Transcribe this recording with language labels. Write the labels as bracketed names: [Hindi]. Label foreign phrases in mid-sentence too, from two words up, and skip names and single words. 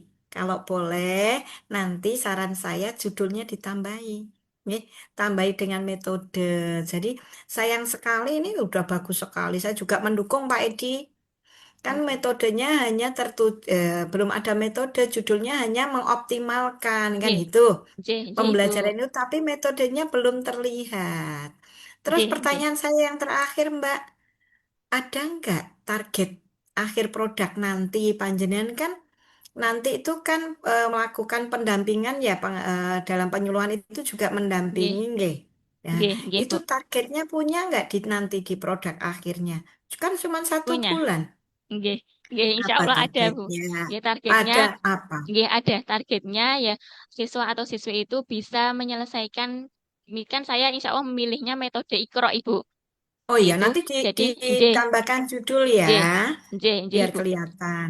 [Indonesian] Kalau boleh, nanti saran saya judulnya ditambahi. Nih, tambahi dengan metode. Jadi sayang sekali ini udah bagus sekali. Saya juga mendukung Pak Edi. Kan metodenya hanya belum ada metode, judulnya hanya mengoptimalkan kan Nggih, gitu. [Javanese] nggih, nggih Ibu. [Indonesian] Pembelajaran itu tapi metodenya belum terlihat. Terus [Javanese] Nggih, nggih. [Indonesian] pertanyaan saya yang terakhir, Mbak, ada nggak target akhir produk nanti panjenengan kan nanti itu kan melakukan pendampingan ya dalam penyuluhan itu juga Nggih, mendampingi nggih. Ya, [Javanese] nggih, nggih [Indonesian] itu Bu. targetnya punya nggak nanti di produk akhirnya? Kan cuma satu Punya. bulan. [Javanese] Nggih, nggih, [Indonesian] insya Apa Allah ada, Bu. targetnya? Nggih, targetnya, Ada apa? nggih, ada targetnya ya siswa atau siswi itu bisa menyelesaikan, ini kan saya [Arabic] insya Allah [Indonesian] memilihnya metode Iqra, Ibu. Oh iya, Itu nanti jadi, nggih, ditambahkan judul ya, [Javanese] nggih, nggih, nggih, [Indonesian] biar Ibu. kelihatan.